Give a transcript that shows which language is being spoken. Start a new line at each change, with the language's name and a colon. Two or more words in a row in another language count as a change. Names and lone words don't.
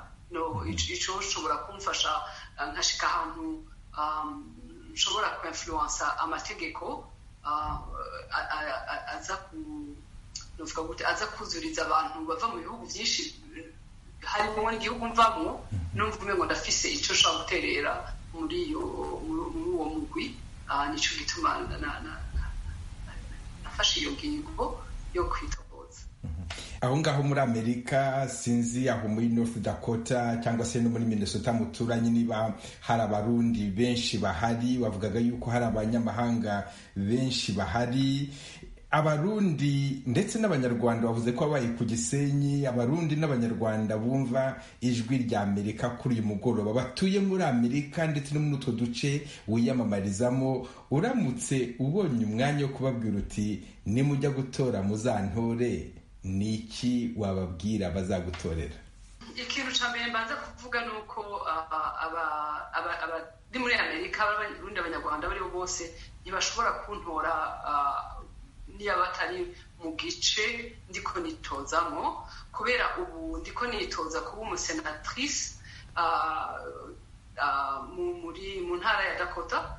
Rundi: Ico nshobora kumfasha nkashika ahantu nshobora kuinfluensa amategeko aza kuzuriza abantu bava mu bihugu byinshi, harimo n'igihugu mvamo. Numva umengo ndafise ico nshobora guterera muri uwo mugwi. Nico gituma nafashe iyo ngingo yo kwitoboza.
Kinyarwanda: Aho ngaho muri Amerika, sinzi aho muri North Dakota cyangwa se no muri Minnesota muturanye, niba hari abarundi benshi bahari. Wavugaga yuko hari abanyamahanga benshi bahari. Abarundi ndetse n'abanyarwanda bavuze ko babaye ku Gisenyi. Abarundi n'abanyarwanda bumva ijwi rya Amerika kuri uyu mugoroba batuye muri Amerika ndetse no muri utwo duce wiyamamarizamo, uramutse ubonye umwanya wo kubabwira uti nimujya gutora muzantore, ni iki wababwira bazagutorera?
Rundi: Ikintu cya mbere mbanza kuvuga ni uko abari muri Amerika, abarundi, abanyarwanda baribo bose ntibashobora kuntora niba batari mu gice ndiko nitozamo, kubera ubu ndiko nitoza kuba umusenatrice mu ntara ya Dakota.